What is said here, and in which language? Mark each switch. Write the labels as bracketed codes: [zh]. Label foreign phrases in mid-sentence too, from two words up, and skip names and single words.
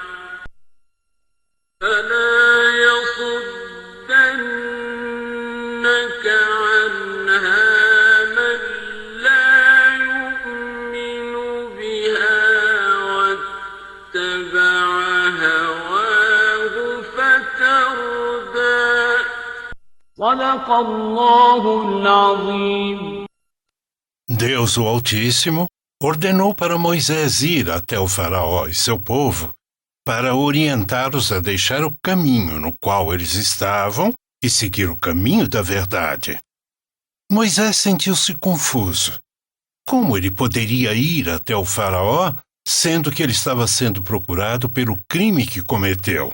[ar] فلا يصدنك عنها من لا يؤمن بها واتبع هواه فتردى صدق الله العظيم. [pt] Deus, o Altíssimo, ordenou para Moisés ir até o faraó e seu povo para orientá-los a deixar o caminho no qual eles estavam e seguir o caminho da verdade. Moisés sentiu-se confuso. Como ele poderia ir até o faraó, sendo que ele estava sendo procurado pelo crime que cometeu?